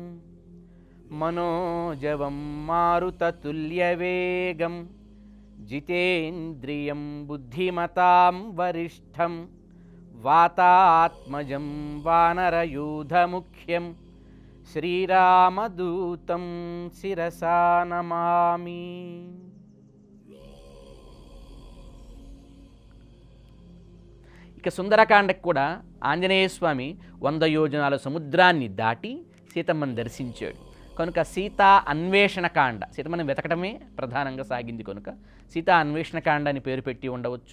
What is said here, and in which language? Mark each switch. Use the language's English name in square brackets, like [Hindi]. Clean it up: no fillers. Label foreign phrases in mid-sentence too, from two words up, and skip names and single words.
[Sanskrit] मनोजवं मारुततुल्यवेगं जितेन्द्रियं बुद्धिमतां वरिष्ठं वातात्मजं वानरयूथमुख्यं श्रीरामदूतं शिरसा नमामि। [Telugu] ఇక సుందరకాండకు కూడా ఆంజనేయ స్వామి 100 యోజనాల సముద్రాన్ని దాటి సీతమ్మను దర్శించాడు కనుక సీతా అన్వేషణకాండ, సీతమ్మని వెతకడమే ప్రధానంగా సాగింది కనుక సీతా అన్వేషణకాండ అని పేరు పెట్టి ఉండవచ్చు.